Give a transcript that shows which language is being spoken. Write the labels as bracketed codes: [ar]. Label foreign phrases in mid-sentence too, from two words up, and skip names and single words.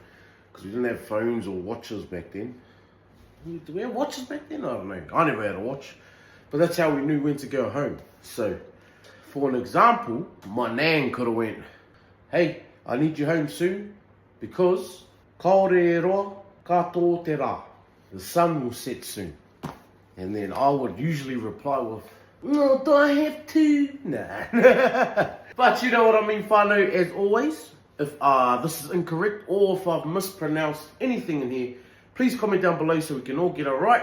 [en] Because we didn't have phones or watches back then. Did we have watches back then? I don't know. I never had a watch. But that's how we knew when to go home. So, for an example, my nan could have went, hey, I need you home soon because [mi] Kāore roa katoa te rā. [en] The sun will set soon. And then I would usually reply with, no, do I have to? Nah. But you know what I mean, whānau, as always. If this is incorrect or if I've mispronounced anything in here, please comment down below so we can all get it right.